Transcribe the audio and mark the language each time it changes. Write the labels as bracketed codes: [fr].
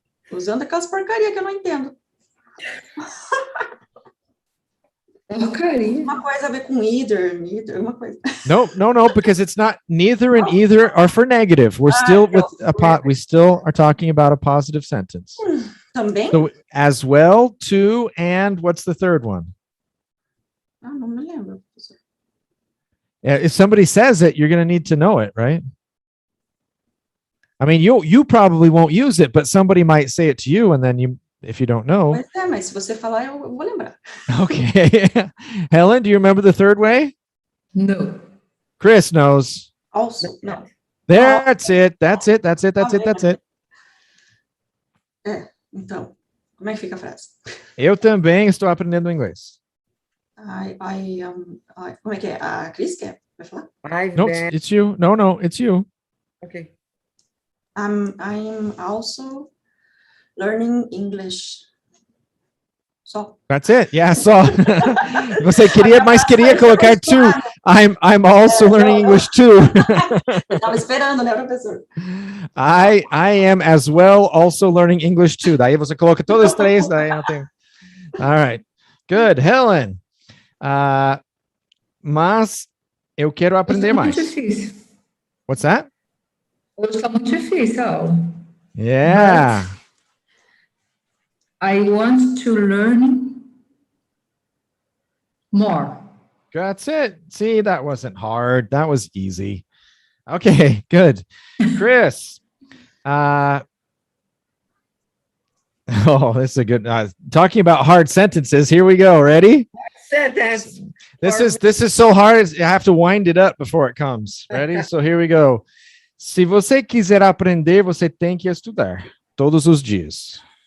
[pt] Usando aquelas porcaria que eu não entendo. Porcaria. Uma coisa a ver com either, uma coisa. [en] No, because it's not. Neither and either are for negative. We're still with we still are talking about a positive sentence. [pt] Também? [en] So as well, to, and what's the third one? [pt] Não me lembro. [en] Yeah, if somebody says it, you're going to need to know it, right? I mean, you probably won't use it, but somebody might say it to you, and then you, if you don't know. [pt] Mas se você falar, eu vou lembrar. [en] Okay. Helen, do you remember the third way? No. Chris knows. [pt] Also, não. [en] That's it. That's it. That's it. That's it. That's it. [pt] Então, como é que fica a frase? Eu também estou aprendendo inglês. Como é que é? A Cris quer? Vai falar? [en] No, it's you. No, it's you. Okay. I'm also learning English. [pt] Só. [en] That's it. Yeah, só. [pt] Você queria, mas queria colocar too. [en] I'm also learning English too. [pt] Eu estava esperando, né, professor? [en] I am as well also learning English too. [pt] Daí você coloca todas as três, daí não tem. All right. Good. Helen. Mas eu quero aprender mais. Muito difícil. [en] What's that? [pt] Hoje está muito difícil a aula. [en] Yeah. But I want to learn more. That's it. See, that wasn't hard. That was easy. Okay, good. Chris. Oh, this is a good talking about hard sentences. Here we go. Ready? Sentence. This is so hard. I have to wind it up before it comes. Ready? So here we go. [pt] Se você quiser aprender, você tem que estudar todos os dias.